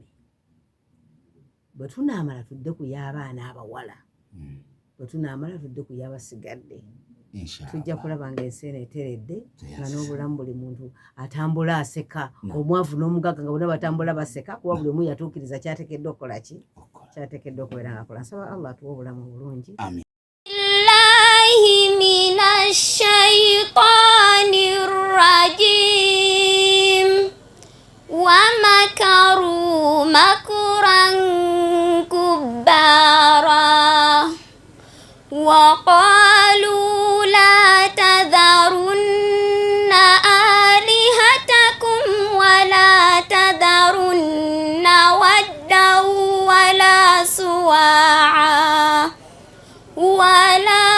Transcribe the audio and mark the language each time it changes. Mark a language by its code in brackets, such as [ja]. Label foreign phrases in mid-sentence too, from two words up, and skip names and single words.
[lg] Bwe tunaamala tudde ku y'abaana abawala bwe tunaamala tudde ku y'abasigadde tujja kulaba nga ensi eno eteredde nga n'obulamu buli muntu atambula aseka omwavu n'omugaga nga bonna batambula baseka kuba buli omu yatuukiriza kyateekeddwa okukola ki kyateekeddwa okubeera nga akola. Nsaba Allah atuwe obulamu obulungi. [ar] من الشيطان الرجيم ومكروا مكرا كبارا وقالوا لا تذرن آلهتكم ولا تذرن ودا ولا سواعا و